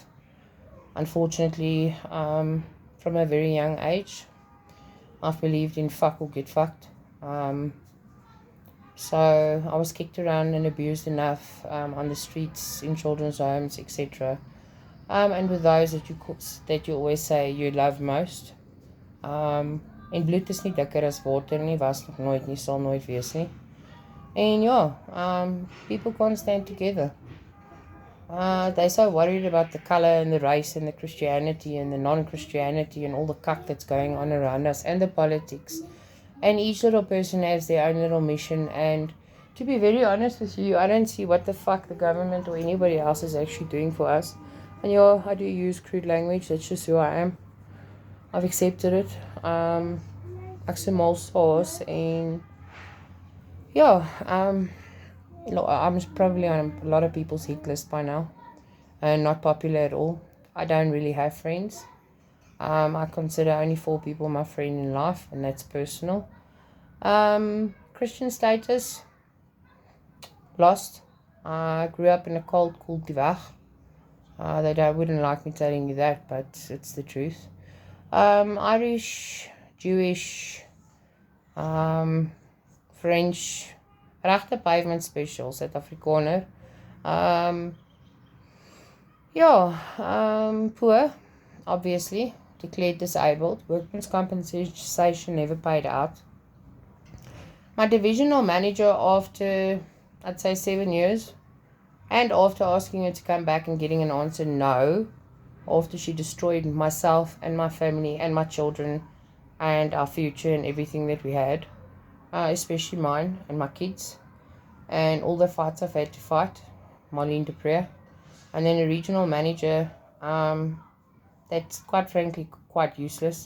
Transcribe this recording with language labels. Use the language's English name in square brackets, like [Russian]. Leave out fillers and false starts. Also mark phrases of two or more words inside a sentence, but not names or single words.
[English] Unfortunately, from a very young age, I've believed in fuck or get fucked. So I was kicked around and abused enough on the streets, in children's homes, etc. And with those that you always say you love most. [Afrikaans] En bloed is nie dikker as water nie, was nog nooit nie, sal nooit wees nie. En ja, [English] people can't stand together. They're so worried about the color and the race and the Christianity and the non-Christianity and all the cuck that's going on around us and the politics. And each little person has their own little mission. And to be very honest with you, I don't see what the fuck the government or anybody else is actually doing for us. And yeah, I do use crude language. That's just who I am. I've accepted it. [Afrikaans] Ek se [English] mal sauce and yeah, I'm probably on a lot of people's hit list by now. And not popular at all. I don't really have friends. I consider only 4 people my friend in life, and that's personal. Christian status, lost. I grew up in a cult called Divach. They wouldn't like me telling you that, but it's the truth. Irish, Jewish, French, [Afrikaans] regte [English] pavement special, [Afrikaans] Suid-Afrikaner. [English] Poor, obviously, declared disabled. Workman's compensation never paid out. My divisional manager, after, I'd say 7 years, and after asking her to come back and getting an answer no, after she destroyed myself and my family and my children and our future and everything that we had, especially mine and my kids, and all the fights I've had to fight, Marlene de Pree, and then a regional manager that's quite frankly quite useless.